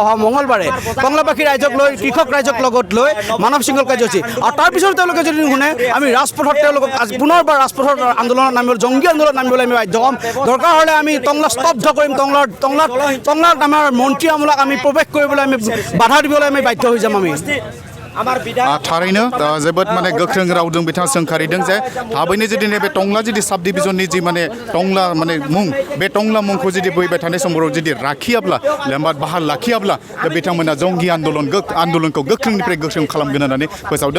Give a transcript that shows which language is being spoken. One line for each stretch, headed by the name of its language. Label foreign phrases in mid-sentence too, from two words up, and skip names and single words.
Assamese: অহা মঙলবাৰে টংলাবাসী ৰাইজক লৈ, কৃষক ৰাইজক লগত লৈ মানৱ শৃংখল কাৰ্যসূচী। আৰু তাৰপিছত তেওঁলোকে যদি নুশুনে আমি ৰাজপথত তেওঁলোকক পুনৰবাৰ ৰাজপথৰ আন্দোলনত নামিব, জংগী আন্দোলনত নামিবলৈ আমি বাধ্য হ'ম। দৰকাৰ হ'লে আমি টংলা স্তব্ধ কৰিম, টংলাত আমাৰ মন্ত্ৰী আমোলাক আমি প্ৰৱেশ কৰিবলৈ আমি বাধা দিবলৈ আমি বাধ্য হৈ যাম। আমি
Bodo: थारैनो जोबोद माने गोख्रों रावजों बिथाङा सोंखारिदों जे थाबैनो जुदि नैबे टंला जुदि साब डिभिजननि जि माने टंला माने मुं बे टंला मुंखौ जुदि फैबाय थानाय समाव जुदि लाखियाब्ला लेम्बाद बाहाल लाखियाब्ला दा बिथांमोना जंगि आन्दोलनखौ गोख्रोंनिफ्राय गोख्रों खालामगोन होननानै फोसावदों।